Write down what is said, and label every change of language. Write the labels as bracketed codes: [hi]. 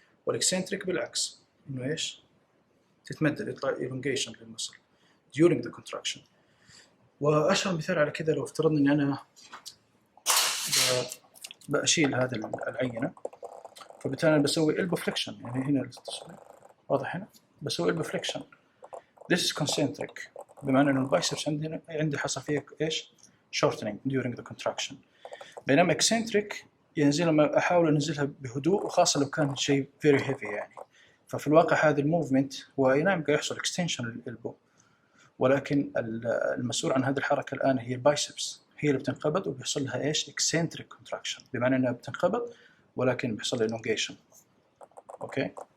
[ar] والeccentric بالعكس إنه إيش تتمدد يطلع elongation للمسل during the contraction. وأشهر مثال على كذا لو افترضنا إن أنا بأشيل هذا العينة فبالتالي بسوي elbow flexion يعني هنا واضح هنا بسوي elbow flexion. [en] This is concentric [ar] بمعنى إنه البايسبس عندي حصل فيه إيش [en] shortening during the contraction. [ar] بينما eccentric ينزل لما أحاول أنزلها بهدوء وخاصة لو كان شيء [en] very heavy [ar] يعني. ففي الواقع هذا الموفمنت هو أي نعم قاعد يحصل extension للإلبو ولكن المسؤول عن هذه الحركة الآن هي البايسبس هي اللي بتنقبض وبيحصل لها إيش [en] eccentric contraction [ar] بمعنى إنها بتنقبض ولكن بيحصل لها elongation. أوكي.